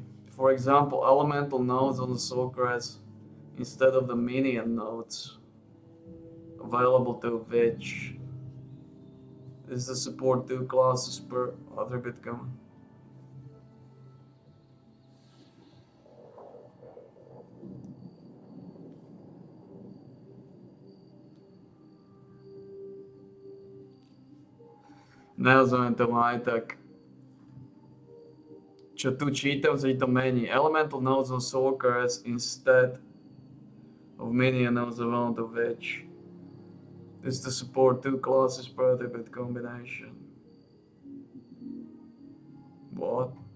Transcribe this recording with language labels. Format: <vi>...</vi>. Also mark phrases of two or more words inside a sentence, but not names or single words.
<en>For example, elemental nodes on the soul crest instead of the minion nodes available to which This is the support 2 classes per attribute.</en> <sk>Nerozumiem tomu aj tak. Čo tu čítam, sa to mení.</sk> <en>Elemental nodes on Stalkers instead of minion nodes around the witch. This is to support 2 classes per attribute combination. What?</en>